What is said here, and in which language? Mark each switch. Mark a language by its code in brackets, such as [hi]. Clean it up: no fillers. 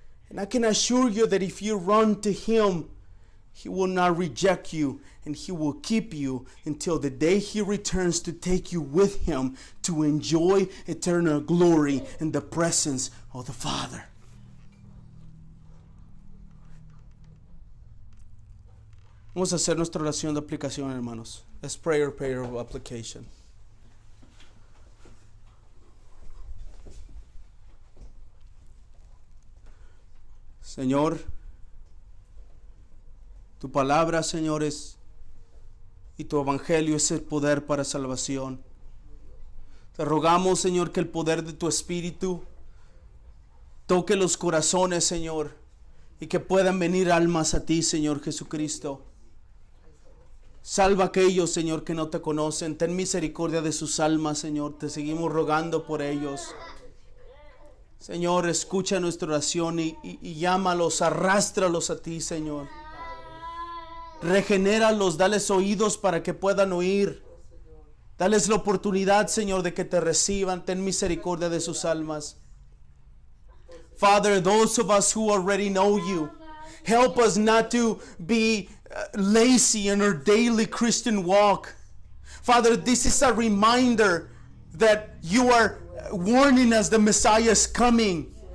[en] And I can assure you that if you run to Him, He will not reject you, and He will keep you until the day He returns to take you with Him to enjoy eternal glory in the presence of the Father. [es] Vamos a hacer nuestra oración de aplicación, hermanos. [en] Let's pray our prayer of application. [es] Señor, tu palabra, Señor, y tu evangelio es el poder para salvación. Te rogamos, Señor, que el poder de tu Espíritu toque los corazones, Señor, y que puedan venir almas a ti, Señor Jesucristo. Salva a aquellos, Señor, que no te conocen. Ten misericordia de sus almas, Señor. Te seguimos rogando por ellos. Señor, escucha nuestra oración y llámalos, arrástralos a ti, Señor. Regenéralos, dales oídos para que puedan oír. Dales la oportunidad, Señor, de que te reciban. Ten misericordia de sus almas. [en] Father, those of us who already know you, help us not to be lazy in our daily Christian walk. Father, this is a reminder that you are warning us the Messiah is coming.